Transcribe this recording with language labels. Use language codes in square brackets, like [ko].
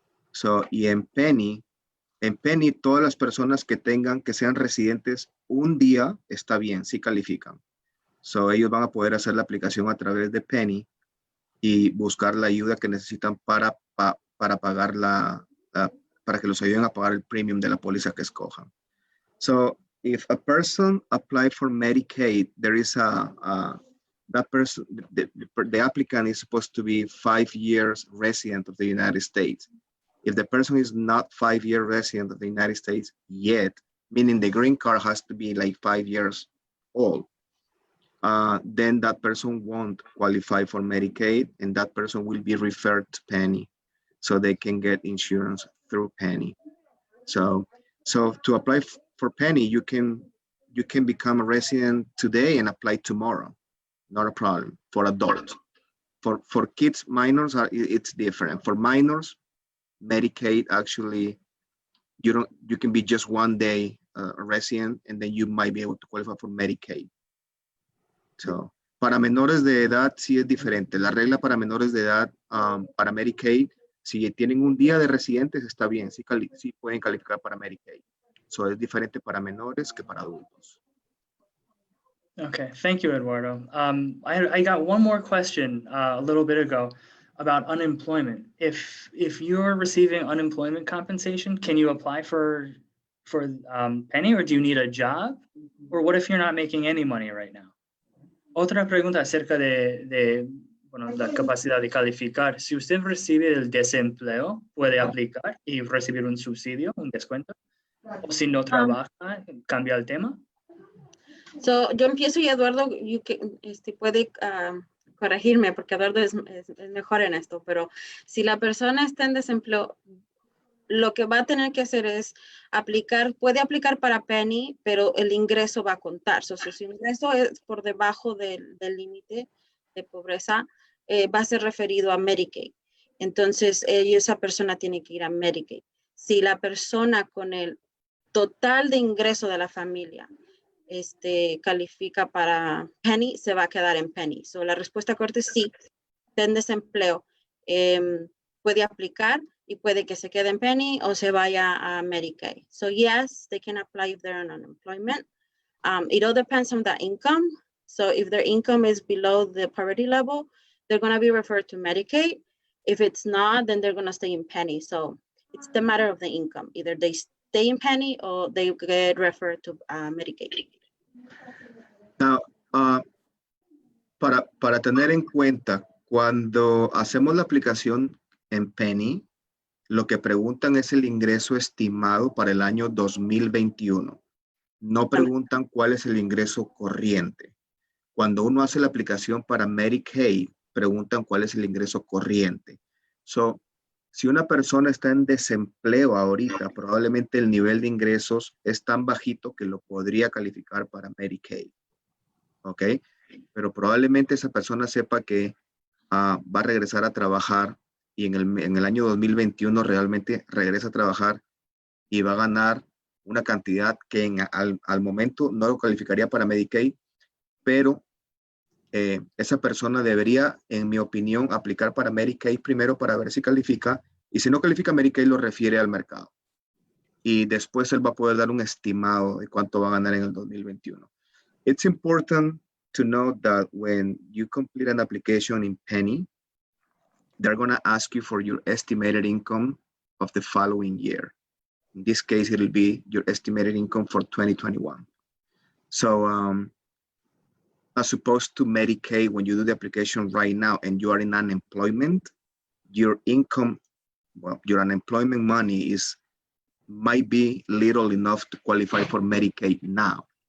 [es] So, y en Pennie, todas las personas que sean residentes un día, está bien, sí califican. So, ellos van a poder hacer la aplicación a través de Pennie y buscar la ayuda que necesitan para pagar para que los ayuden a pagar el premium de la póliza que escojan. [en] So, if a person applied for Medicaid, there is that person, the applicant is supposed to be 5 years resident of the United States. If the person is not 5-year resident of the United States yet, meaning the green card has to be like 5 years old, then that person won't qualify for Medicaid, and that person will be referred to Pennie, so they can get insurance through Pennie. So to apply for Pennie, you can become a resident today and apply tomorrow, not a problem. For adults, for kids, minors, it's different. For minors, Medicaid actually, you can be just 1 day a resident, and then you might be able to qualify for Medicaid. [es] So, para menores de edad sí es diferente. La regla para menores de edad, para Medicaid, si tienen un día de residentes, está bien, sí pueden calificar para Medicaid. So, es diferente para menores que para adultos. [en] Okay, thank you, Eduardo. I got one more question a little bit ago about unemployment. If you're receiving unemployment compensation, can you apply for Pennie, or do you need a job? Or what if you're not making any money right now? [es] Otra pregunta acerca de la capacidad de calificar. Si usted recibe el desempleo, ¿puede aplicar y recibir un subsidio, un descuento? O si no trabaja, ¿cambia el tema? So, yo empiezo y Eduardo puede corregirme porque Eduardo es mejor en esto, pero si la persona está en desempleo, lo que va a tener que hacer es puede aplicar para Pennie, pero el ingreso va a contar. So, si su ingreso es por debajo del límite de pobreza, va a ser referido a Medicaid. Entonces, esa persona tiene que ir a Medicaid. Si la persona con el total de ingreso de la familia califica para Pennie, se va a quedar en Pennie. So, la respuesta corta es sí, está en desempleo, puede aplicar y puede que se quede en Pennie o se vaya a Medicaid. [en] So yes, they can apply if they're on unemployment. It all depends on the income. So if their income is below the poverty level, they're going to be referred to Medicaid. If it's not, then they're going to stay in Pennie. So it's the matter of the income. Either they stay in Pennie or they get referred to Medicaid. [es] Now, para tener en cuenta, cuando hacemos la aplicación en Pennie, lo que preguntan es el ingreso estimado para el año 2021. No preguntan cuál es el ingreso corriente. Cuando uno hace la aplicación para Medicaid, preguntan cuál es el ingreso corriente. So, si una persona está en desempleo ahorita, probablemente el nivel de ingresos es tan bajito que lo podría calificar para Medicaid. ¿Ok? pero probablemente esa persona sepa que va a regresar a trabajar y en el año 2021 realmente regresa a trabajar y va a ganar una cantidad que al momento no lo calificaría para Medicaid, pero esa persona debería, en mi opinión, aplicar para Medicaid primero para ver si califica, y si no califica Medicaid lo refiere al mercado. Y después él va a poder dar un estimado de cuánto va a ganar en el 2021. [en] It's important to know that when you complete an application in Pennie, they're going to ask you for your estimated income of the following year. In this case, it'll be your estimated income for 2021. So as opposed to Medicaid, when you do the application right now and you are in unemployment, your income, well, your unemployment money might be little enough to qualify for Medicaid now.